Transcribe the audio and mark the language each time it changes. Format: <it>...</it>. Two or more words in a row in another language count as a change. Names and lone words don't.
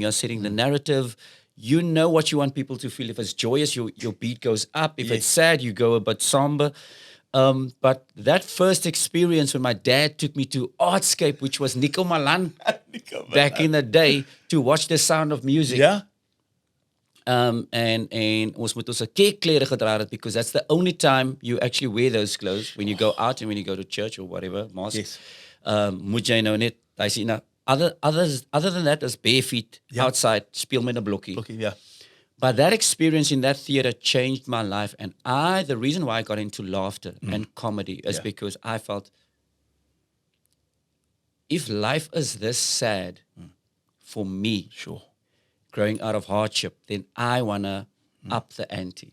<en>You're setting the narrative. You know what you want people to feel. If it's joyous, your beat goes up. If it's sad, you go a bit somber. But that first experience when my dad took me to Artscape, which was Nico Malan back in the day, to watch the Sound of Music. Yeah. And</en> <af>ons moet ons kerkklere gedra het</af> <en>because that's the only time you actually wear those clothes when you go out and when you go to church or whatever, mosque. Yes.</en> <af>Moet jy nou net,</af> <en>other than that, is bare feet outside,</en> <af>speel met 'n blokkie.</af> <en>Okay, yeah. But that experience in that theater changed my life. And the reason why I got into laughter and comedy is because I felt if life is this sad for me, growing out of hardship, then I want to up the ante.</en>